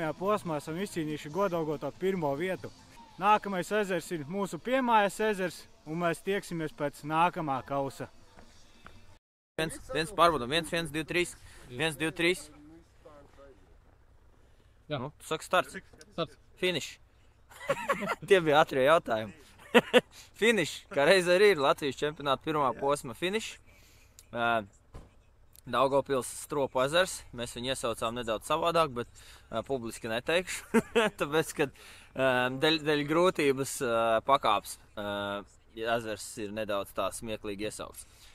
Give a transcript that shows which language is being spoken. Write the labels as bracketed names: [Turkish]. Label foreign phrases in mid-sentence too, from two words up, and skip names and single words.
[Latvian] posmā esam izcīnījuši godalgoto 1. vietu. Nākamais ezers ir mūsu piemājas ezers, un mēs tieksimies pēc nākamā kausa. 1 pārbaudam, 1, 2, 3, 1, 2, 3. Jā. Tu saki starts. Starts. Finish. Tie bija ātrie jautājumi. Finish, kā reiz arī ir Latvijas čempionāta 1. posma finish. Daugavpils Stropu ezers. Mēs viņu iesaucām nedaudz savādāk, bet publiski neteikšu. Tāpēc, kad dēļ grūtības pakāps ezers ir nedaudz tā smieklīgi iesaukts.